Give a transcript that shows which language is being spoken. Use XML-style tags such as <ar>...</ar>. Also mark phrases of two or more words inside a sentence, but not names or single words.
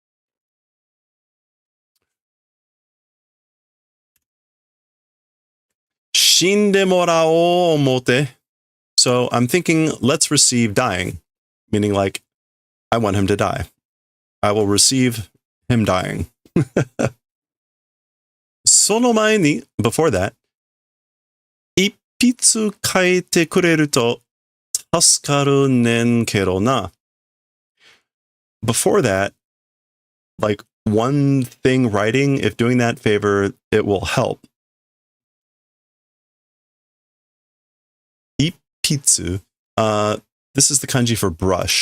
<ja>死んでもらおう思て.</ja> <en>So I'm thinking, let's receive dying. Meaning, like, I want him to die. I will receive him dying.</en> <ja>その前に,</ja> <en>before that,</en> <ja>一筆 変えて くれる と 助かる ねん けろ な.</ja> <en>Before that, like, one thing writing, if doing that favor, it will help. Ippitsu, this is the kanji for brush.</en>